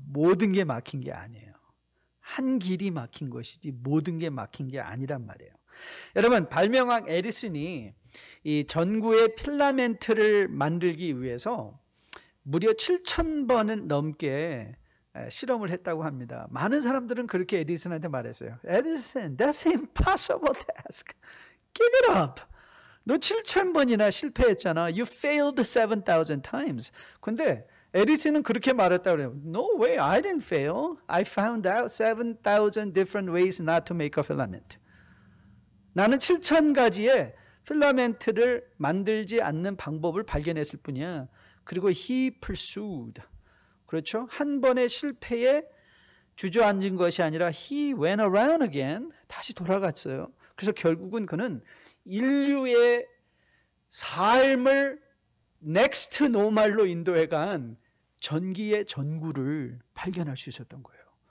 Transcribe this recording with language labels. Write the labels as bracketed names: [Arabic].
[Korean] 모든 게 막힌 게 아니에요. 한 길이 막힌 것이지 모든 게 막힌 게 아니란 말이에요. 여러분, 발명왕 에디슨이 이 전구의 필라멘트를 만들기 위해서 무려 7,000번은 넘게 실험을 했다고 합니다. 많은 사람들은 그렇게 에디슨한테 말했어요. [English] 에디슨, that's an impossible task. Give it up. [Korean] 너 7,000번이나 실패했잖아. [English] You failed 7,000 times. [Korean] 근데 에디슨은 그렇게 말했다고 그래요. [English] No way, I didn't fail. I found out 7,000 different ways not to make a filament. [Korean] 나는 7,000가지의 필라멘트를 만들지 않는 방법을 발견했을 뿐이야. 그리고 [English] he pursued. [Korean] 그렇죠? 한 번의 실패에 주저앉은 것이 아니라 [English] he went around again. [Korean] 다시 돌아갔어요. 그래서 결국은 그는 인류의 삶을 넥스트 노말로 인도해간 전기의 전구를 발견할 수 있었던 거예요.